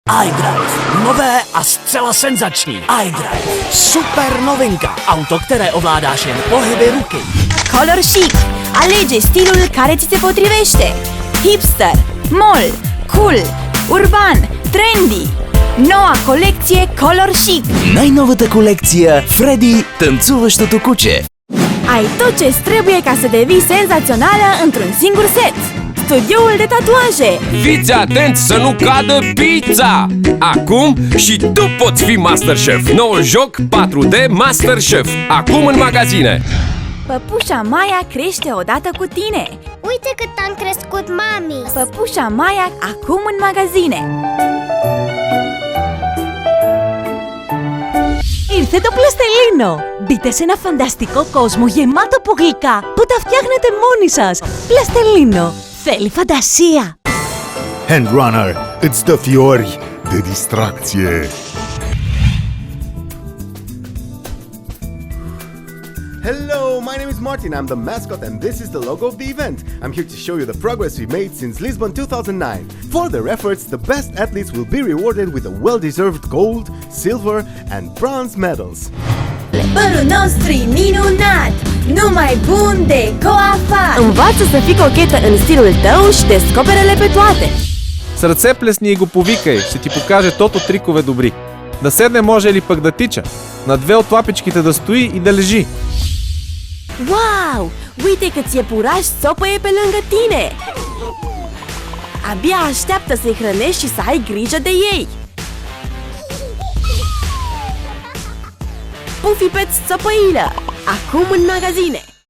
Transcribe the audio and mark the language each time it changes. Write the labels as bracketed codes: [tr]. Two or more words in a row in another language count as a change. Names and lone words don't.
[cs] iDrive. Nové a zcela senzační iDrive. Super novinka. Auto, které ovládáš jen pohyby ruky. [ro] Color Chic. Alege stilul care ți se potrivește. [en] Hipster, mall, cool, urban, trendy. [ro] Noua colecție Color Chic. [bg] Най-новата колекция Фреди танцуващото куче. [ro] Ai tot ce-ți trebuie ca să devii senzațională într-un singur set. Studioul de tatuaje. Fiți atenți să nu cadă pizza! Acum și tu poți fi Masterchef. Noul joc 4D Masterchef. Acum în magazine. Păpușa Maia crește odată cu tine. Uite cât am crescut, mami! Păpușa Maia acum în magazine. [el] Ήρθε το πλαστελίνο! Μπείτε σε ένα φανταστικό κόσμο γεμάτο από γλυκά που τα φτιάχνετε μόνοι σας. Πλαστελίνο! Θέλει φαντασία! [ro] Handrunner, îți dă fiori de distracție. [en] Hello, my name is Martin, I'm the mascot and this is the logo of the event. I'm here to show you the progress we made since Lisbon 2009. For their efforts, the best athletes will be rewarded with a well-deserved gold, silver and bronze medals. [ro] Părul nostru minunat! Numai bun de coafat! Învață să fii cochetă în stilul tău și descoperele pe toate! [bg] Сърце плесни и го повикай, ще ти покаже тото трикове добри. Да седне може или пък да тича, на две от лапичките да стои и да лежи. Wow! [ro] Uite câți iepurași țopăie pe lângă tine! Abia așteaptă să-i hrănești și să ai grijă de ei! Puffy Pets țopăilă! Acum în magazine!